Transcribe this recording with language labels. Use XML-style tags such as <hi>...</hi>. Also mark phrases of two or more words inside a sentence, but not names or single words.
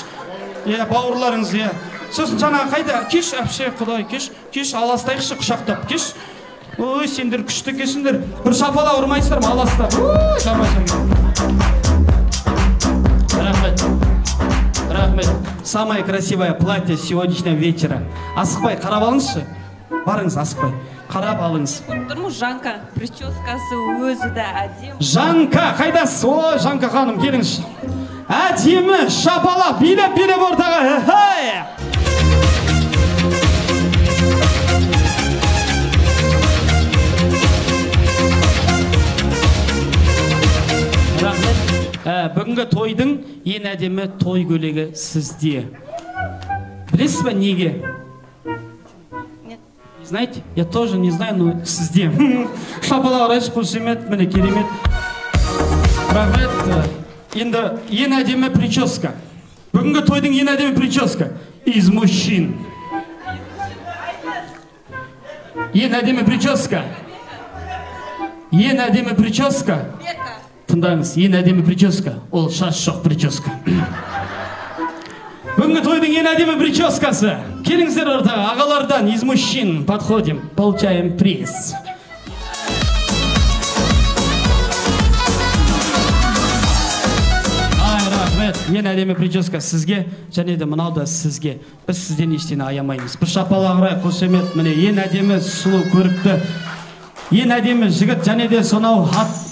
<kk>Бауырларыңыз, Сосын жаңа қайда? Кеш, әпше, Құдай, кеш, аластайықшы құшақтап, кеш. Ой, сендер күшті кесіңдер. Бір шапала ұрмайсыздар ма? Аластап. Рахмет.</kk> <ru>Самое красивое платье сегодняшнего вечера.</ru> <kk>Асықпай, қарап алыңызшы. Барыңыз, асықпай. Қарап алыңыз. Тұрмыз Жанка, прическасы өзі де әдем. Жанка, қайдасыз? О, Жанка ханым, келіңіз. Әдемі, шапалақ, билеп ортаға. Рахмет. Бүгінгі тойдың ең әдемі той көйлегі сізде. Білесіз бе неге?</kk> <ru>Знаете, я тоже не знаю, но сізде.</ru> <kk>Шапалақ райшы қошемет, міне керемет. Рахмет. Енді ең әдемі прическа. Бүгінгі тойдың ең әдемі прическа.</kk> <ru>Из мужчин.</ru> <kk>Ең әдемі прическа. Ең әдемі прическа. Тыңдаңыз, ең әдемі прическа. Ол шаш жоқ прическа. Бүгінгі тойдың ең әдемі прическасы. Келіңіздер ортаға, ағалардан</kk> <ru>из мужчин подходим, получаем приз.</ru> <kk>Ең әдемі прическа сізге, және де мынау да сізге. Біз сізден ештеңе аямаймыз. Бір шапалақ ұрайық, қошемет. Міне ең әдемі сұлу көрікті, ең әдемі жігіт, және де сонау хат.</kk>